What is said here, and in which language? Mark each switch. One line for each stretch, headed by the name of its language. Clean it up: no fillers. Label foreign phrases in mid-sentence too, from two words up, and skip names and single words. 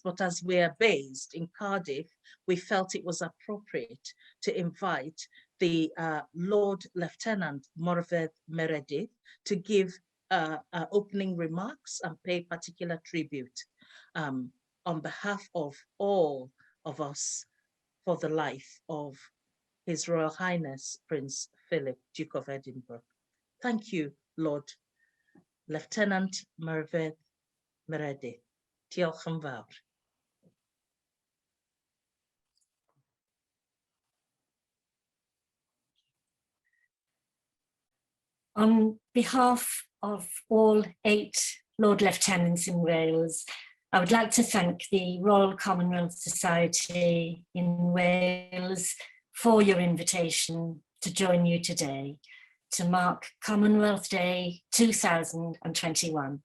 English: But as we are based in Cardiff, we felt it was appropriate to invite the Lord Lieutenant Morfydd Meredydd to give opening remarks and pay particular tribute on behalf of all of us for the life of His Royal Highness Prince Philip, Duke of Edinburgh. Thank you, Lord Lieutenant Morfydd Meredydd.
Welsh: Diolch yn fawr.
English: On behalf of all 8 Lord Lieutenants in Wales, I would like to thank the Royal Commonwealth Society in Wales for your invitation to join you today to mark Commonwealth Day 2021.